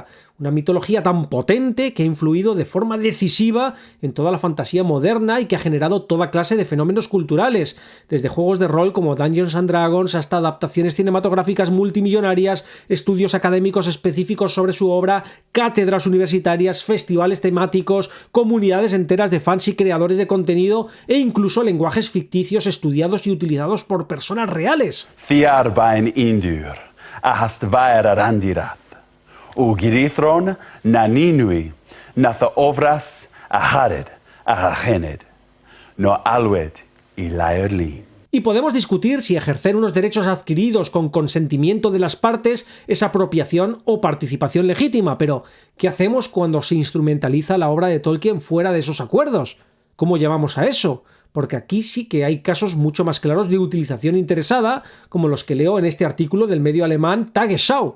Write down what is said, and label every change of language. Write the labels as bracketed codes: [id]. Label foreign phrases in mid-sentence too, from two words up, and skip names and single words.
[es] Una mitología tan potente que ha influido de forma decisiva en toda la fantasía moderna y que ha generado toda clase de fenómenos culturales, desde juegos de rol como Dungeons and Dragons hasta adaptaciones cinematográficas multimillonarias, estudios académicos específicos sobre su obra, cátedras universitarias, festivales temáticos, comunidades enteras de fans y creadores de contenido e incluso lenguajes ficticios estudiados y utilizados por personas reales. Indur, ahastvaer arandirath, ugirithron naninui, natha ovras ahared, ahagened, no alwed y laerli. Y podemos discutir si ejercer unos derechos adquiridos con consentimiento de las partes es apropiación o participación legítima, pero ¿qué hacemos cuando se instrumentaliza la obra de Tolkien fuera de esos acuerdos? ¿Cómo llamamos a eso? Porque aquí sí que hay casos mucho más claros de utilización interesada, como los que leo en este artículo del medio alemán Tagesschau.